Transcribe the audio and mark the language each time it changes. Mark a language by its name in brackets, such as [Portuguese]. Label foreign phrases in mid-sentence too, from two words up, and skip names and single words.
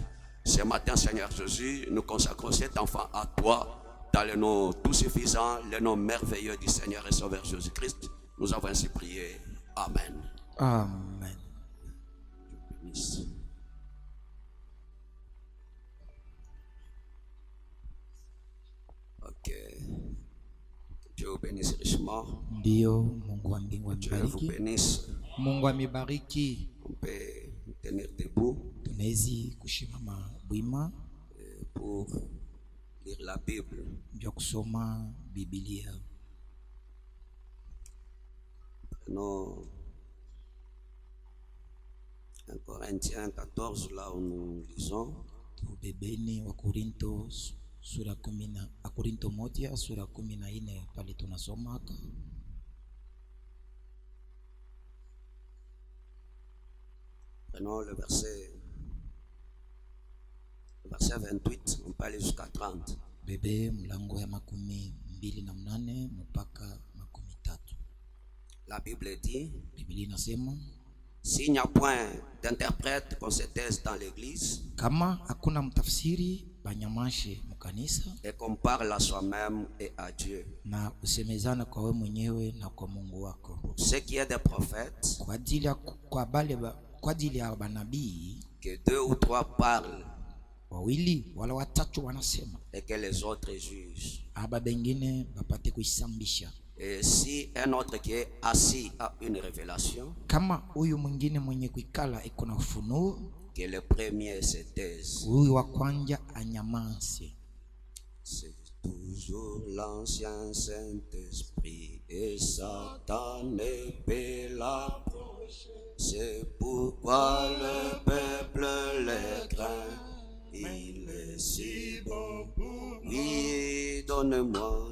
[French] Ce matin, Seigneur Jésus, nous consacrons cet enfant à toi, dans le nom tout suffisant, le nom merveilleux du Seigneur et Sauveur Jésus-Christ. Nous avons ainsi prié. Amen. Amen. Ok. Dieu vous bénisse richement. [Swahili] Ndio, Mungu wa mbingu [French] Dieu vous [Swahili] amebariki. [French] bénisse. [Swahili] Mungu amebariki. [French] On peut tenir debout [Swahili] Tunawezi kushimama bwima [French] pour lire la Bible. [Swahili] ndio kusoma Biblia. [French] Prenons 1 Corinthiens 14, là où nous lisons. [Swahili] Tubebeni wa Korinto sura 10, Korinto 1 sura 14 pale tunasomaka. [French] Prenons le verset 28, on peut aller jusqu'à 30. [Swahili] Bebe mlango ya 28 mpaka 13. [French] La Bible dit, [Swahili] Biblia inasema, [French] s'il n'y a point d'interprète qu'on se taise dans l'église, [Swahili] kama hakuna mtafsiri banyamashe mkanisa, [French] et qu'on parle à soi-même et à Dieu. [Swahili] na usemezana kwa wewe mwenyewe na kwa Mungu wako. [French] Ce qui est des prophètes, [Swahili] Kwa ajili ya manabii, [French] que 2 ou 3 parlent [Swahili] wawili wala watatu wanasema, [French] et que les autres jugent. [Swahili] aba bengine bapate kuisambisha. [French] Et si un autre qui est assis a une révélation, [Swahili] Kama huyu mwingine mwenye kuikala iko na ufunuo, [French] que le premier se taise. [Swahili] huyu wa kwanza anyamaze. [French] C'est toujours l'ancien Saint-Esprit et Satan ne peut l'approcher. C'est pourquoi le peuple les craint. Il est si bon pour lui Donnez-moi